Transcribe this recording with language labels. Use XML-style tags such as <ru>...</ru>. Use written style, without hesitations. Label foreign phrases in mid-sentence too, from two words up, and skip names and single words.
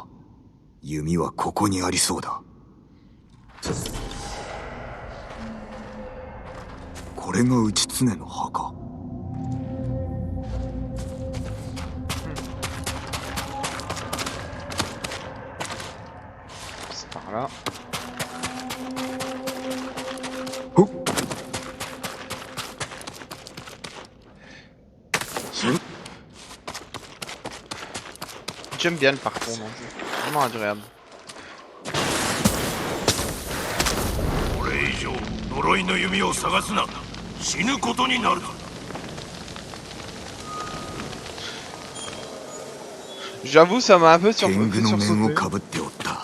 <ja>Yumi wa koko ni arisou da. これが内常の墓。</ja> <fr>C'est par là. ほっ。 J'aime bien le parcours dans le jeu. Vraiment agréable.</fr> <ja>これ以上呪いの弓を探すな。死ぬことになるぞ。</ja> <fr>J'avoue, ça m'a un peu</fr> <ja>天狗</ja> <fr>fait</fr> <ja>の面を</ja> <fr>sursauter.</fr> <ja>かぶっておった。</ja>